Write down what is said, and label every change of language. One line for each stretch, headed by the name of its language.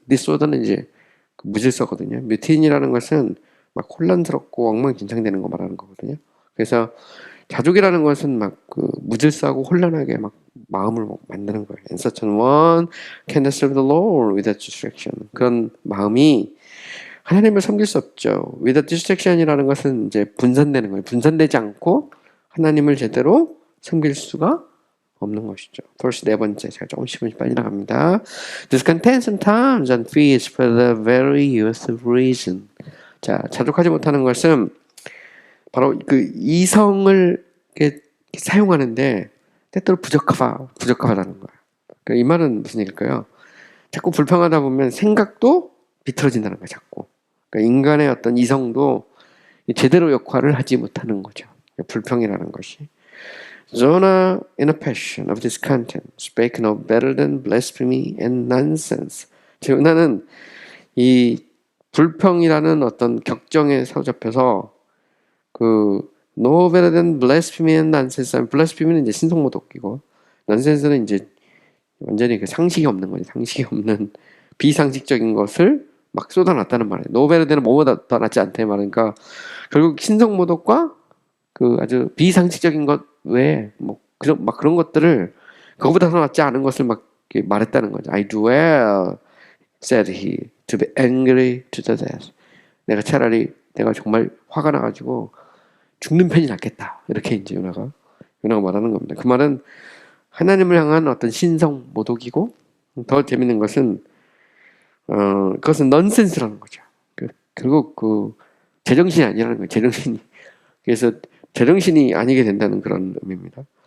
Korean: disorder는 이제 무질서거든요. mutiny라는 것은 막 혼란스럽고 엉망진창되는 거 말하는 거거든요. 그래서 자족이라는 것은 막 그 무질서하고 혼란하게 막 마음을 막 만드는 거예요.
English: And such an one cannot serve the Lord without distraction.
Korean: 그런 마음이 하나님을 섬길 수 없죠.
English: without distraction
Korean: 이라는 것은 이제 분산되는 거예요. 분산되지 않고 하나님을 제대로 섬길 수가 없는 것이죠. 벌써 네 번째, 제가 조금씩 빨리 나갑니다.
English: Discontent sometimes and fears for the very use of reason.
Korean: 자, 자족하지 못하는 것은 바로 그 이성을 이렇게 사용하는데 때때로 부적합하다는 거예요. 그러니까 이 말은 무슨 얘기일까요? 자꾸 불평하다 보면 생각도 비틀어진다는 거예요. 자꾸. 그러니까 인간의 어떤 이성도 제대로 역할을 하지 못하는 거죠. 불평이라는 것이.
English: Jonah, in a passion of discontent, spake no better than blasphemy and nonsense.
Korean: 요나는 이 불평이라는 어떤 격정에 사로잡혀서 그
English: no better than blasphemy and nonsense.
Korean: blasphemy는 이제 신성모독이고 nonsense는 이제 완전히 그 상식이 없는 거죠. 상식이 없는 비상식적인 것을 막 쏟아놨다는 말이에요. no better than은 뭐보다 더 낫지 않다 말이니까 결국 신성모독과 그 아주 비상식적인 것 외에 뭐 그런 것들을 그거보다 더 낫지 않은 것을 막 말했다는 거죠.
English: I do well, said he, to be angry to the death.
Korean: 내가 정말 화가 나가지고 죽는 편이 낫겠다. 이렇게 이제 요나가 말하는 겁니다. 그 말은 하나님을 향한 어떤 신성 모독이고 더 재밌는 것은 그것은 넌센스라는 거죠. 결국 그 제정신이 아니라는 거예요. 제정신이. 그래서 제정신이 아니게 된다는 그런 의미입니다.